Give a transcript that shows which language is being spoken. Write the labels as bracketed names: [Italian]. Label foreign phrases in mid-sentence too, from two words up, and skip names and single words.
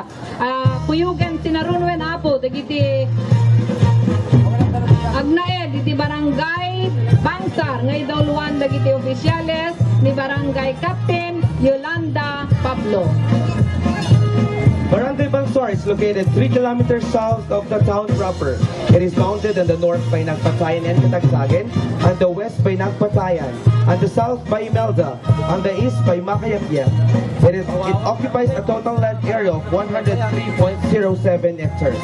[Iloko] Kuyugan sinarunwen apo, dagiti agnaed, iti barangay Bangsar, ngay dauluan dagiti opisyales ni barangay Captain Yolanda Pablo. [English] Barangay Bangsar Bamsar is located 3 kilometers south of the town proper. It is bounded on the north by Nagpatayan and Katagsagan, on the west by Nagpatayan, on the south by Imelda, on the east by Makayapiep. It occupies a total land area of 103.07 hectares.